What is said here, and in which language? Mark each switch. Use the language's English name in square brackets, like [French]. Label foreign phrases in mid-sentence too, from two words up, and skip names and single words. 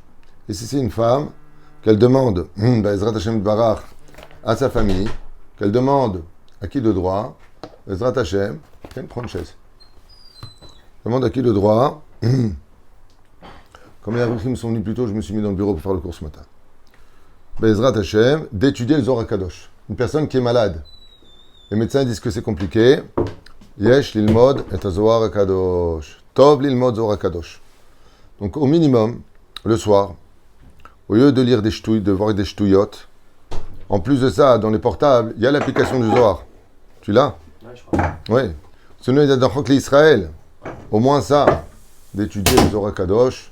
[French] Et si c'est une femme, qu'elle demande, [Hebrew] עזרת השם ברך, [French] à sa famille, qu'elle demande à qui de droit, [Hebrew] עזרת השם, [French] prends une chaise. Demande à qui de droit, comme les Aruchim sont venus plus tôt, je me suis mis dans le bureau pour faire le cours ce matin. [Hebrew] בעזרת השם, [French] d'étudier le Zohar Kadosh. Une personne qui est malade. Les médecins disent que c'est compliqué. [Hebrew] יש ללמוד את זוהר קדוש. טוב ללמוד זוהר קדוש. [French] Donc au minimum, le soir, au lieu de lire des ch'touilles, de voir des ch'touillottes, en plus de ça, dans les portables, il y a l'application du Zohar. Tu l'as? Oui, je crois. Oui. Sinon, il y a dans Chokli Israël. Au moins ça, d'étudier le Zohar Kadosh.